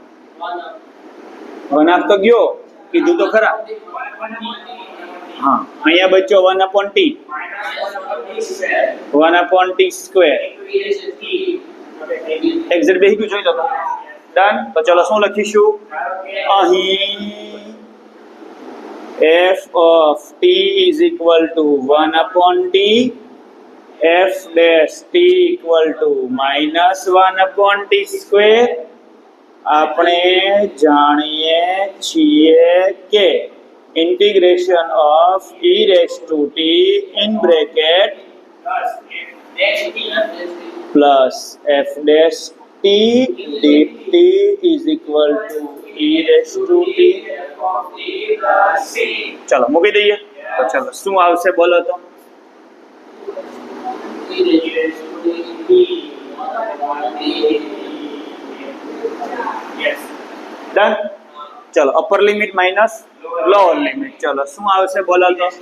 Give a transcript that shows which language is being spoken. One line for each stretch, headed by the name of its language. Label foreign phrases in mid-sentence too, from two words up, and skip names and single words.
Gujarati: 1/2 તો ગયો કીધું તો ખરા હા અહીંયા બચ્યો 1/t 1/t² એક્ઝેક્ટ બેહી ગયું જોઈ લો તો ડન તો ચલો શું લખીશું અહીં
English: f of t is equal to 1/t f' t equal to -1/t².
Gujarati: આપણે જાણીએ છીએ કે
English: integration of e⁻t in bracket plus f' t dt is equal to e⁻t.
Gujarati: ચલો મૂકી દઈએ તો ચલો શું આવશે બોલો તો ડન ચલો
English: upper limit minus lower limit
Gujarati: ચલો શું આવશે બોલો તો